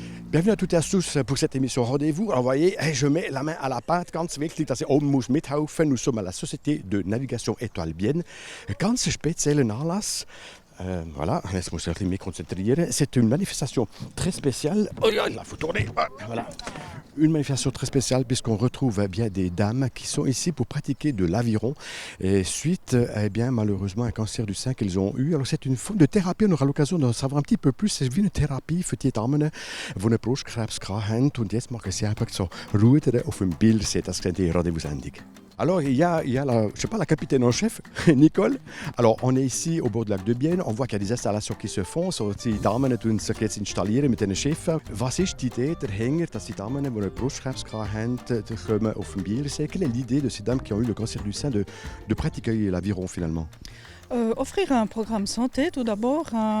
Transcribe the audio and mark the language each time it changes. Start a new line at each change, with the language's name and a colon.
French: Bienvenue à toutes et à tous pour cette émission Rendez-vous. Alors, vous voyez, je mets la main à la pâte.
German: Ganz wichtig, dass ihr oben muss mithelfen.
French: Nous sommes à la Société de Navigation Étoile Bienne.
German: Ganz speziellen Anlass. Voilà, jetzt muss ich mich konzentrieren.
French: C'est une manifestation très spéciale. Oh, là, il faut tourner. Voilà. Une manifestation très spéciale puisqu'on retrouve bien des dames qui sont ici pour pratiquer de l'aviron et suite bien malheureusement un cancer du sein qu'ils ont eu. Alors c'est une forme de thérapie, on aura l'occasion d'en savoir un petit peu plus. C'est une
German: Therapie für die Damen, die einen Brustkrebs haben und jetzt machen sie einfach so Rudern auf dem Bildersee. Das ist die Rendez-vous-Sendung.
French: Alors, il y a la capitaine en chef, Nicole. Alors, on est ici au bord du lac de Bienne. On voit qu'il y a des installations qui se font.
German: So, die Damen tun sich jetzt installieren mit den Schiffen. Was ist die Idee dahinter, dass die Damen, die einen Brustkrebs haben, kommen auf dem Bielersee?
French: Quelle est l'idée de ces dames qui ont eu le cancer du sein de pratiquer l'aviron finalement? Offrir un programme santé, tout d'abord.